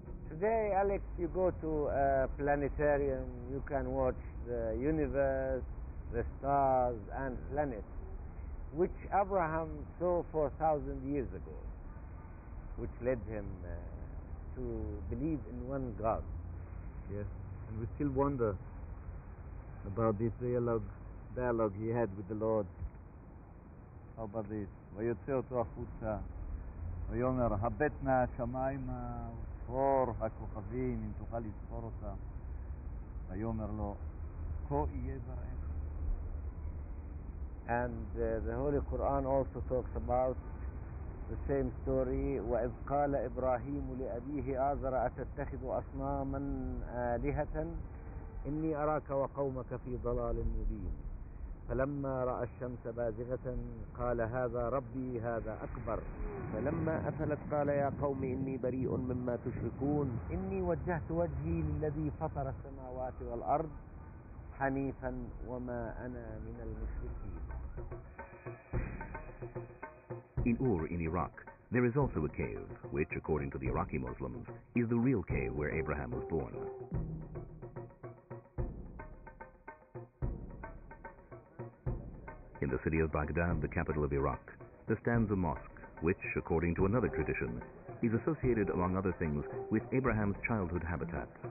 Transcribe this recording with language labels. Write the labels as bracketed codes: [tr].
[en] Today, Alex, you go to a planetarium, you can watch the universe, the stars and planets, which Abraham saw 4,000 years ago, which led him to believe in one God. Yes, and we still wonder about this dialogue he had with the Lord. How about this? [he] ויוצא אותו החוצה, ויאמר הבט נא השמיימה וספור הכוכבים אם תוכל לספור אותם. ויאמר לו כה יהיה בראך. [en] And the Holy Quran also talks about the same story. [ar] وإذ قال إبراهيم لأبيه آزر أتتخذ أصناما آلهة إني أراك وقومك في ضلال مبين فلما رأى الشمس بازغة قال هذا ربي هذا أكبر فلما أفلت قال يا قوم إني بريء مما تشركون إني وجهت وجهي للذي فطر السماوات والأرض حنيفا وما أنا من المشركين. [en] In Ur in Iraq, there is also a cave, which, according to the Iraqi Muslims, is the real cave where Abraham was born. In the city of Baghdad, the capital of Iraq, there stands a mosque, which, according to another tradition, is associated, among other things, with Abraham's childhood habitat.